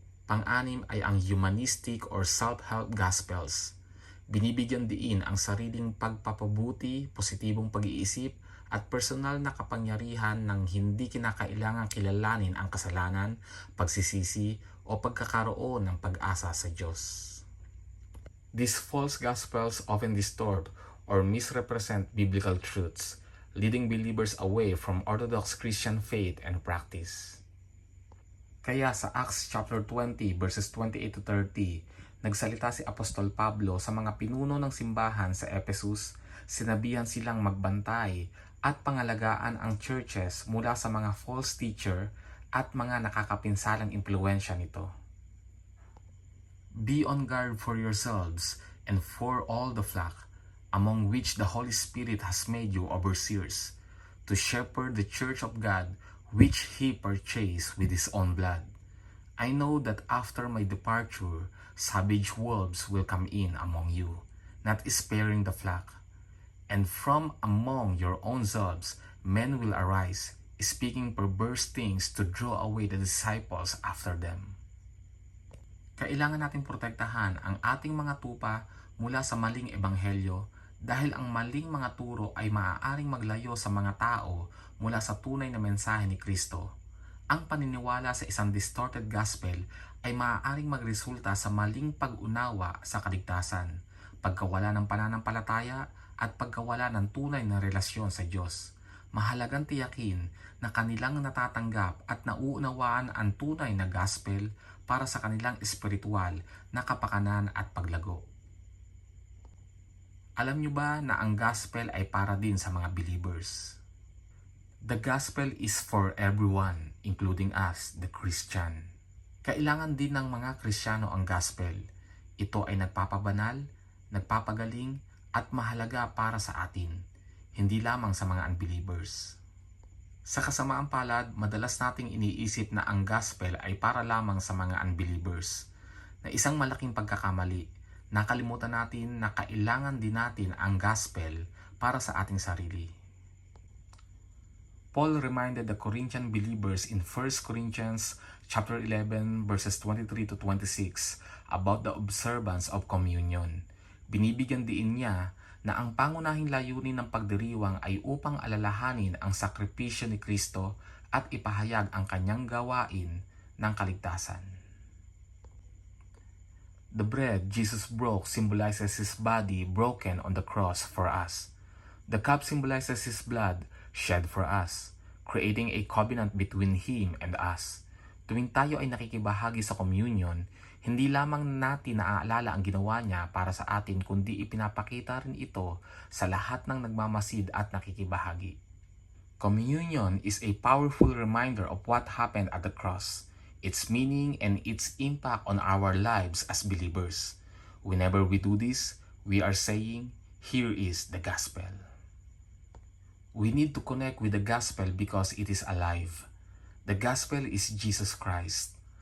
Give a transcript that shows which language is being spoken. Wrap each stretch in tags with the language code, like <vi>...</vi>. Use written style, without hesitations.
<tl>Pang-anim ay ang</tl> <en>humanistic or self-help gospels.</en> <tl>Binibigyan diin ang sariling pagpapabuti, positibong pag-iisip, at personal na kapangyarihan ng hindi kinakailangang kilalanin ang kasalanan, pagsisisi, o pagkakaroon ng pag-asa sa Diyos.</tl> <en>These false gospels often distort or misrepresent biblical truths. leading believers away from orthodox Christian faith and practice.</en> <tl>Kaya sa Acts chapter 20 verses 28 to 30, nagsalita si Apostol Pablo sa mga pinuno ng simbahan sa Ephesus, sinabihan silang magbantay at pangalagaan ang churches mula sa mga false teacher at mga nakakapinsalang impluensya nito.</tl> <en>Be on guard for yourselves and for all the flock, among which the Holy Spirit has made you overseers, to shepherd the church of God, which He purchased with His own blood. I know that after my departure, savage wolves will come in among you, not sparing the flock. And from among your own selves, men will arise, speaking perverse things to draw away the disciples after them.</en> <tl>Kailangan nating protektahan ang ating mga tupa mula sa maling ebanghelyo dahil ang maling mga turo ay maaaring maglayo sa mga tao mula sa tunay na mensahe ni Kristo. Ang paniniwala sa isang distorted gospel ay maaaring magresulta sa maling pag-unawa sa kaligtasan, pagkawala ng pananampalataya at pagkawala ng tunay na relasyon sa Diyos. Mahalagang tiyakin na kanilang natatanggap at nauunawaan ang tunay na gospel para sa kanilang espiritual na kapakanan at paglago. Alam nyo ba na ang gospel ay para din sa mga believers?</tl> <en>The gospel is for everyone, including us, the Christian.</en> <tl>Kailangan din ng mga Kristiyano ang gospel. Ito ay nagpapabanal, nagpapagaling, at mahalaga para sa atin, hindi lamang sa mga unbelievers. Sa kasamaang palad, madalas nating iniisip na ang gospel ay para lamang sa mga unbelievers, na isang malaking pagkakamali. Nakalimutan natin na kailangan din natin ang gospel para sa ating sarili.</tl> <en>Paul reminded the Corinthian believers in 1 Corinthians chapter 11 verses 23 to 26 about the observance of communion.</en> <tl>Binibigyan diin niya na ang pangunahing layunin ng pagdiriwang ay upang alalahanin ang sakripisyo ni Kristo at ipahayag ang kanyang gawain ng kaligtasan.</tl> <en>The bread Jesus broke symbolizes His body broken on the cross for us. The cup symbolizes His blood shed for us, creating a covenant between Him and us.</en> <tl>Tuwing tayo ay nakikibahagi sa communion, hindi lamang natin naaalala ang ginawa niya para sa atin, kundi ipinapakita rin ito sa lahat ng nagmamasid at nakikibahagi.</tl> <en>Communion is a powerful reminder of what happened at the cross, its meaning and its impact on our lives as believers. Whenever we do this, we are saying, "Here is the gospel." We need to connect with the gospel because it is alive. The gospel is Jesus Christ.</en>